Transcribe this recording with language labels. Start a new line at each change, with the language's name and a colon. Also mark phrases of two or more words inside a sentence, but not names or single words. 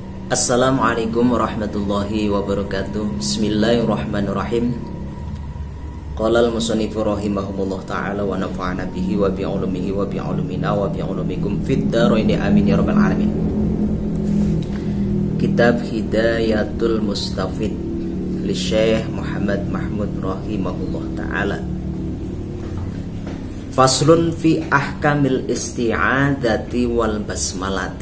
Arabic: السلام عليكم ورحمة الله وبركاته. بسم الله الرحمن الرحيم. قال المصنف رحمهم الله تعالى ونفعنا به وبعلومه وبعلومنا وبعلومكم في الدارين آمين يا رب العالمين. كتاب هداية المستفيد لشيخ محمد محمود رحمه الله تعالى. فصل في أحكام الاستعاذة والبسملة.